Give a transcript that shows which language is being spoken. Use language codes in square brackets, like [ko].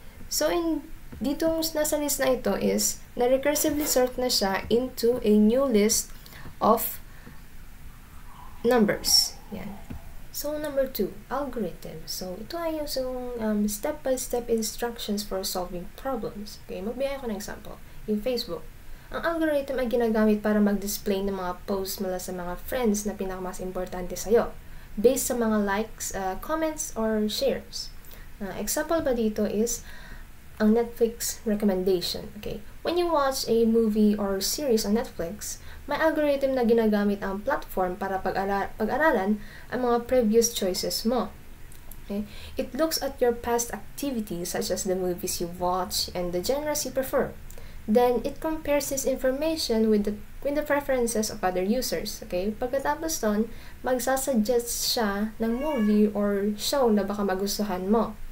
[tl] So, ditong nasa list na ito is, na-recursively sort na siya [en] into a new list of numbers. [tl] Yan. [en] So, number 2, algorithm. [tl] So, ito ay yung [en] step-by-step instructions for solving problems. [tl] Okay, magbigay ako ng example. Yung Facebook. Ang algorithm ay ginagamit para mag-display ng mga posts mula sa mga friends na pinakamas importante sa'yo, based sa mga [en] likes, comments, or shares. [tl] Example ba dito is ang Netflix recommendation. [en] Okay, when you watch a movie or series on Netflix, [tl] may algorithm na ginagamit ang platform para pag-aralan ang mga previous choices mo. Okay? [en] It looks at your past activities such as the movies you watch and the genres you prefer. Then, it compares this information with the preferences of other users. Okay? [tl] Pagkatapos nun, magsasuggest siya ng movie or show na baka magustuhan mo.